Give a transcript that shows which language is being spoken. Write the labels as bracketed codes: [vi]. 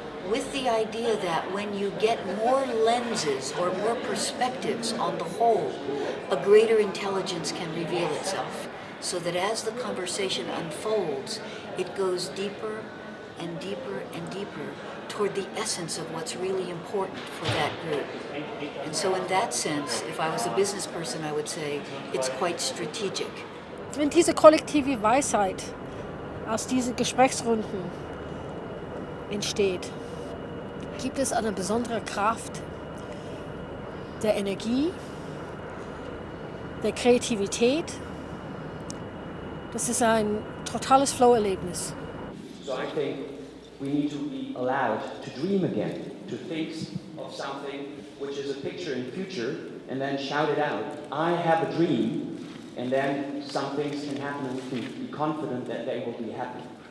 [en] With the idea that when you get more lenses or more perspectives on the whole, a greater intelligence can reveal itself. So that as the conversation unfolds, it goes deeper and deeper and deeper toward the essence of what's really important for that group. And so in that sense, if I was a business person, I would say it's quite strategic. [de] Wenn diese kollektive Weisheit aus diesen Gesprächsrunden entsteht, gibt es eine besondere Kraft der Energie, der Kreativität. Das ist ein totales Flow-Erlebnis. [en] So I think we need to be allowed to dream again, to think of something which is a picture in the future and then shout it out. I have a dream, and then some things can happen and we can be confident that they will be happy.